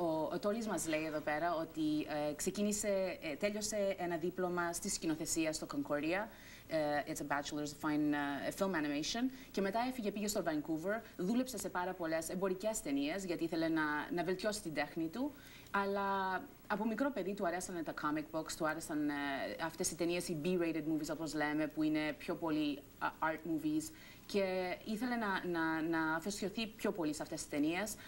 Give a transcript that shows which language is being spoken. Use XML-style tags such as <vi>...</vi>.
<el>Ο Τόλης μας λέει εδώ πέρα ότι τέλειωσε ένα δίπλωμα στη σκηνοθεσία στο Concordia.</el> <en>It's a bachelor's of fine film animation.</en> <el>Και μετά πήγε στο Vancouver, δούλεψε σε πάρα πολλές εμπορικές ταινίες γιατί ήθελε να βελτιώσει την τέχνη του. Αλλά από μικρό παιδί του αρέσανε τα comic books, του άρεσαν αυτές οι ταινίες, οι B-rated movies όπως λέμε, που είναι πιο πολύ art movies. Και ήθελε να αφοσιωθεί πιο πολύ σε αυτές τις ταινίες.</el>